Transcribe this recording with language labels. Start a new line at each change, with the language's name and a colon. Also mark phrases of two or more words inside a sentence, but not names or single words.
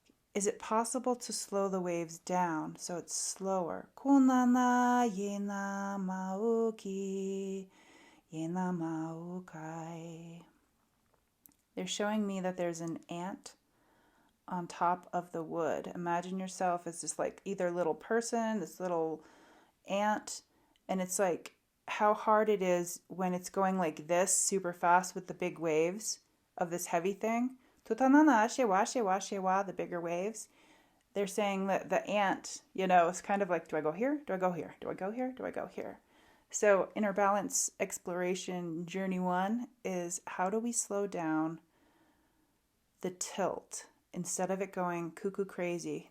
English: is it possible to slow the waves down so it's slower? Kunana yena mauki, yena maukai. They're showing me that there's an ant on top of the wood. Imagine yourself as this like either little person, this little ant, and it's like how hard it is when it's going like this super fast with the big waves of this heavy thing. Tutanana shewa shewa shewa, the bigger waves. They're saying that the ant, is kind of like, do I go here? Do I go here? Do I go here? Do I go here? So inner balance exploration journey 1 is how do we slow down the tilt instead of it going cuckoo crazy?